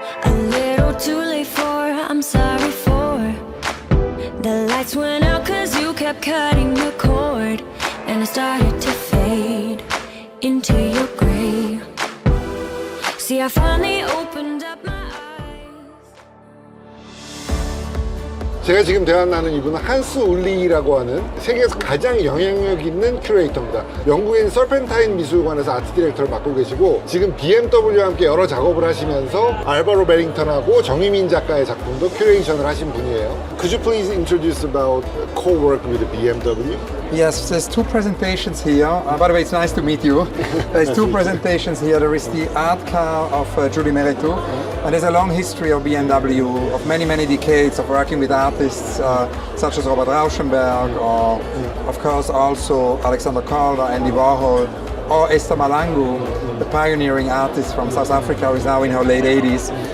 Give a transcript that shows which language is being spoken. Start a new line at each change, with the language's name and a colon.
English: A little too late for, I'm sorry for. The lights went out cause you kept cutting the cord. And I started to fade into your grave. See, I finally opened up my eyes.
Korean: 제가 지금 대화를 나눈 이분은 한스 울리라고 하는 세계에서 가장 영향력 있는 큐레이터입니다. 영국에 있는 서펜타인 미술관에서 아트 디렉터를 맡고 계시고, 지금 BMW와 함께 여러 작업을 하시면서 알바로 베링턴하고 정희민 작가의 작품도 큐레이션을 하신 분이에요.
English: Could you please introduce about co-work with the BMW? Yes, there's two presentations here. By the way, it's nice to meet you. There's two presentations here. There is the art car of Julie Meritou, and there's a long history of BMW, of many, many decades of working with artists such as Robert Rauschenberg, or of course also Alexander Calder, Andy Warhol, or Esther Malangu, the pioneering artist from South Africa who is now in her late 80s.